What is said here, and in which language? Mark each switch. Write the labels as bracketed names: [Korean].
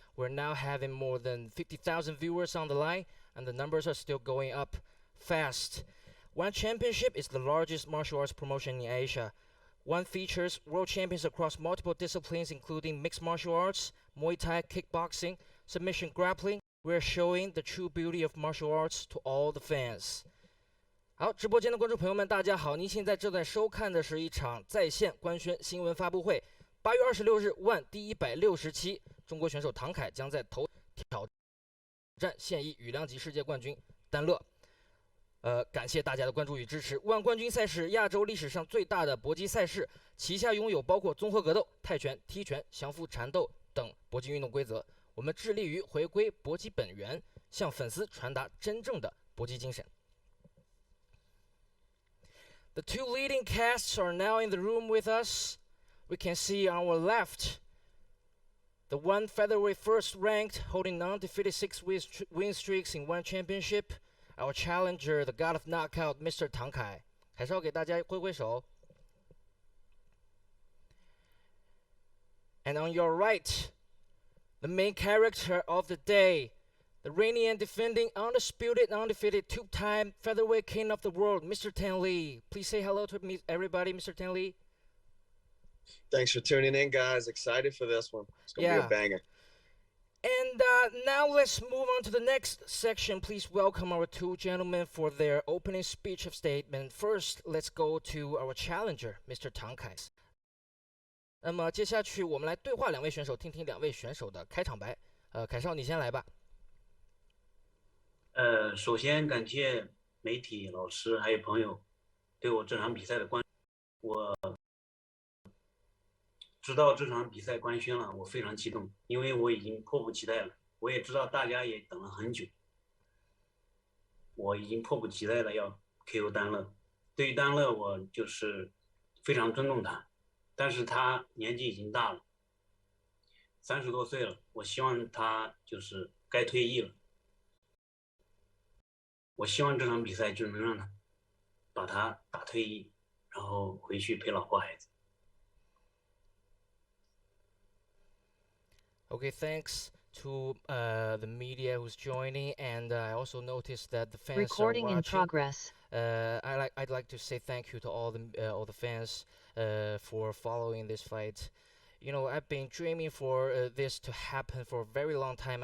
[English] We're now having more than 50,000 viewers on the line, and the numbers are still going up fast. One Championship is the largest martial arts promotion in Asia. One features world champions across multiple disciplines, including mixed martial arts, Muay Thai, kickboxing, submission grappling. We're showing the true beauty of martial arts to all the fans. [Chinese] 好，直播间的观众朋友们，大家好！您现在正在收看的是一场在线官宣新闻发布会。 8月26日，ONE第167中国选手唐凯将在头挑战现役羽量级世界冠军丹乐。感谢大家的关注与支持。ONE冠军赛是亚洲历史上最大的搏击赛事，旗下拥有包括综合格斗、泰拳、踢拳、降服缠斗等搏击运动规则。我们致力于回归搏击本源，向粉丝传达真正的搏击精神。 [English] The two leading casts are now in the room with us. We can see on our left the One Featherweight first ranked, holding undefeated 6 win streaks in One Championship. Our challenger, the god of knockout, Mr. Tang Kai. [Chinese] 还是要给大家挥挥手。 [English] And on your right, the main character of the day, the reigning and defending undefeated two-time featherweight king of the world, Mr. Thanh Le. Please say hello to me, everybody, Mr. Thanh Le. Thanks for tuning in, guys. Excited for this one. It's going to be a banger. And now let's move on to the next section. Please welcome our two gentlemen for their opening speech of statement. First, let's go to our challenger, Mr. Tang Kai. [Chinese] 那么接下去我们来对话两位选手，听听两位选手的开场白。凯少，你先来吧。首先感谢媒体、老师还有朋友对我这场比赛的关注。我知道这场比赛官宣了，我非常激动，因为我已经迫不及待了。我也知道大家也等了很久，我已经迫不及待了要 KO 丹乐。对于丹乐，我就是非常尊重他，但是他年纪已经大了，30多岁了，我希望他就是该退役了。我希望这场比赛就能让他把他打退役，然后回去陪老婆孩子。 [English] Okay, thanks to the media who's joining, and I also noticed that the fans Recording are watching. in progress. I'd like to say thank you to all the fans for following this fight. You know, I've been dreaming for this to happen for a very long time.